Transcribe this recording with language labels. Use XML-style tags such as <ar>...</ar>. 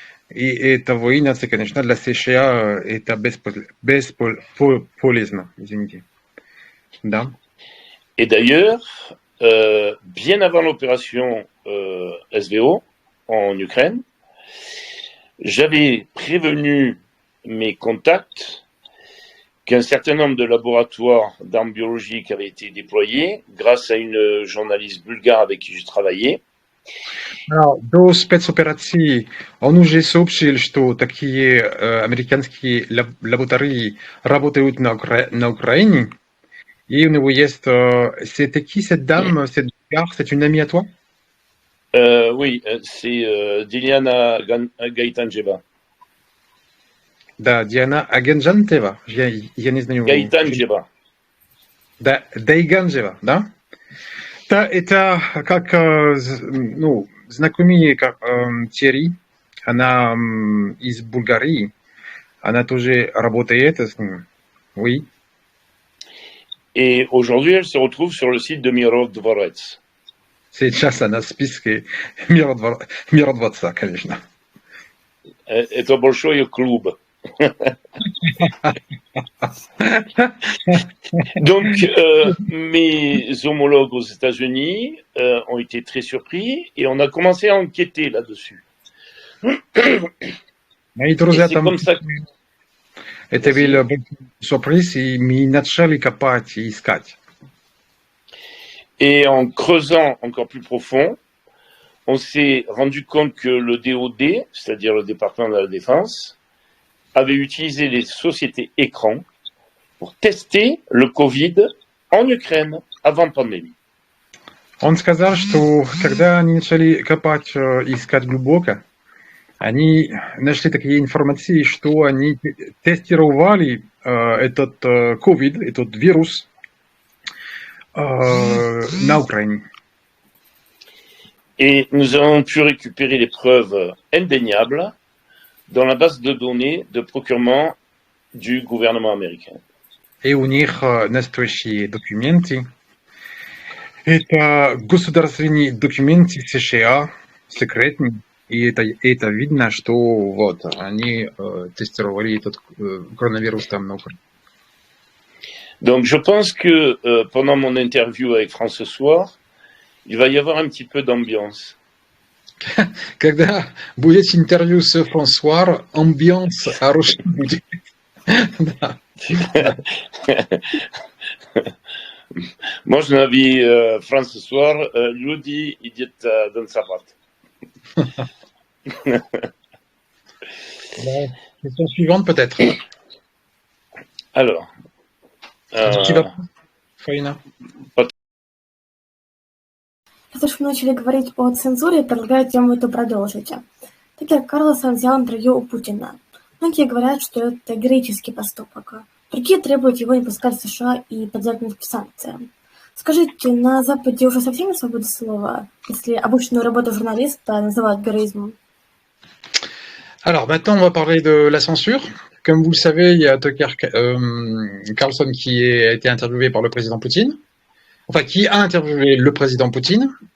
<ru>И эта война, конечно, для США это бесполезно. Извините. Да.</ru> <fr>Et d'ailleurs, bien avant l'opération SVO en Ukraine, j'avais prévenu mes contacts qu'un certain nombre de laboratoires d'armes biologiques avaient été déployés grâce à une journaliste bulgare avec qui je travaillais.</fr> <ru>До спецоперации он уже сообщил, что такие американские лаборатории работают на Украине, и у него есть...</ru> <fr>C'est qui cette dame, cette bulgare, c'est une amie à toi? Oui, c'est Diana Gaitanjeva.</fr> <ru>Да, Диана Агенджантева. Я не знаю.</ru> <fr>Gaitanjeva.</fr> <ru>Да, Дайганджева, да? Да, это как, ну, знакомые Терри, она из Болгарии, она тоже работает с ним.</ru> <fr>Oui. Et aujourd'hui, elle se retrouve sur le site de Mirov Dvorets.</fr> <ru>Сейчас она в списке Миродворца, конечно. Это большой клуб.</ru> <fr>Donc, mes homologues aux États-Unis ont été très surpris et on a commencé à enquêter là-dessus.</fr> <ru>Мои друзья</ru> <fr>c'est</fr> <ru>там...</ru> <fr>comme ça.</fr> <ru>Это был сюрприз, и мы начали копать и искать.</ru> <fr>Et en creusant encore plus profond, on s'est rendu compte que le DOD, c'est-à-dire le département de la Défense, avait utilisé les sociétés écrans pour tester le Covid en Ukraine avant pandémie.</fr> <ru>Он сказал, что когда они начали копать, искать глубоко, они нашли такие информации, что они тестировали этот COVID, этот вирус на Украине.</ru> <fr>Et nous avons pu récupérer les preuves indéniables dans la base de données de procurement du gouvernement américain.</fr> <ru>И у них настоящие документы. Это государственные документы США, секретные, И это видно, что вот они тестировали этот коронавирус там на Украине.</ru> <fr>Donc je pense que pendant mon interview avec France ce soir, il va y avoir un petit peu d'ambiance.</fr> <ru>Когда будет интервью с Франсуар, амбианс хороший будет. Да. Можно ли France ce soir, люди идет танцевать.</ru> <fr>Question suivante peut-être. Alors.</fr> <ru>Фаина. Раз уж мы начали говорить о цензуре, предлагаю тему эту продолжить. Так как Карлсон взял интервью у Путина. Многие говорят, что это героический поступок. Другие требуют его не пускать в США и подвергнуть санкциям. Скажите, на Западе уже совсем нет свободы слова, если обычную работу журналиста называют героизмом?</ru> <fr>Alors maintenant, on va parler de la censure. Comme vous le savez, il y a Tucker Carlson qui a été interviewé par le président Poutine. Enfin, qui a interviewé le président Poutine.</fr>